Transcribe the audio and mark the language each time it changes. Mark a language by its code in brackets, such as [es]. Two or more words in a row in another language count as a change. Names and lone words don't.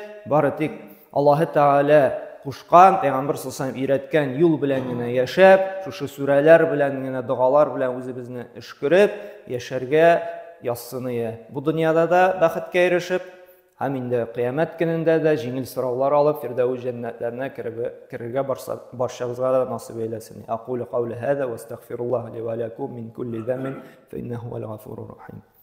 [tt] Бары тик Аллаһы Тәгалә кушкан, Пәйгамбер [ar] صلى الله عليه وسلم [tt] өйрәткән юл белән генә яшәп, шушы сүрәләр белән генә, дугалар белән үзебезне эшкереп, яшәргә язсын. Бу дөньяда да бәхеткә ирешеп, һәм инде кыямәт көнендә дә җиңел сораулар алып, Фирдәүс җәннәтләренә керергә барчабызга да насыйп әйләсен. [ar] أقول قولي هذا وأستغفر الله لي ولكم من كل ذنب فإنه هو الغفور الرحيم.